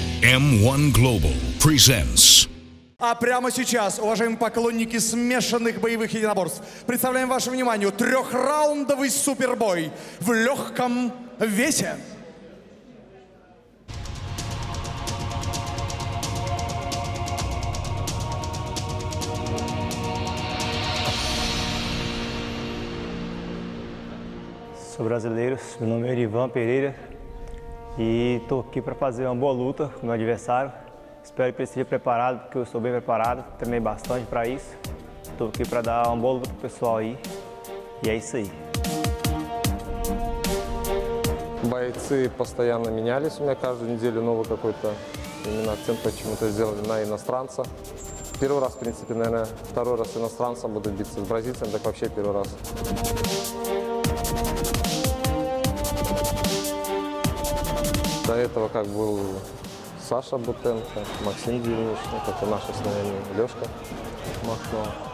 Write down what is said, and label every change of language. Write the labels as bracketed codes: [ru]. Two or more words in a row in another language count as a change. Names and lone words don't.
[en] M1 Global presents. [ru] А прямо сейчас, уважаемые поклонники смешанных боевых единоборств, представляем вашему вниманию трехраундовый супербой в легком весе. [pt] Sou brasileiro, meu nome é Erivan Pereira e estou aqui para fazer uma boa luta com o meu adversário. Espero que ele esteja preparado, porque eu estou bem preparado, treinei bastante para isso. Estou aqui para dar uma boa luta pro pessoal aí e é isso aí. [ru] Бойцы постоянно менялись, у меня каждую неделю новый какой-то именно акцент почему-то сделали на иностранца. Первый раз, в принципе, наверное, второй раз иностранцем буду биться, с бразильцем так вообще первый раз. До этого как был Саша Бутенко, Максим Деревичник, это наши основные, Лешка Махно.